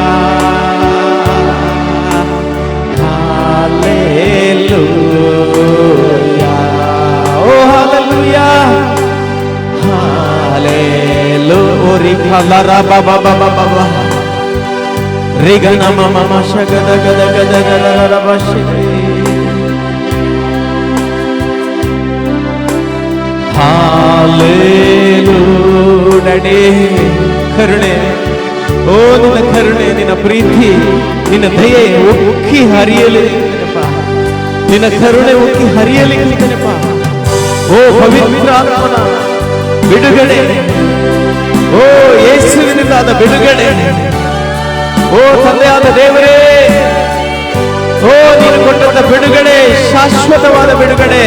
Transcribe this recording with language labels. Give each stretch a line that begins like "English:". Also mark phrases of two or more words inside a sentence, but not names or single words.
Kannada: Hallelujah, baba baba baba, rigana mama mashagada gada gada gada rabashiri. Hallelujah, ನಡೆ ಕರುಣೆ, ಓ ನಿನ್ನ ಕರುಣೆ, ನಿನ್ನ ಪ್ರೀತಿ, ನಿನ್ನ ದಯೆ ಉಕ್ಕಿ ಹರಿಯಲೆ. ನಿನ್ನ ಕರುಣೆ ಉಕ್ಕಿ ಹರಿಯಲಿ ಕರ್ತನೆಪ್ಪ. ಓ ಪವಿತ್ರಾತ್ಮನ ಬಿಡುಗಡೆ, ಓ ಯೇಸುವಿನಿಂದಾದ ಬಿಡುಗಡೆ, ಓ ತಂದೆಯಾದ ದೇವರೇ, ಓ ನೀನು ಕೊಟ್ಟಂತ ಬಿಡುಗಡೆ ಶಾಶ್ವತವಾದ ಬಿಡುಗಡೆ.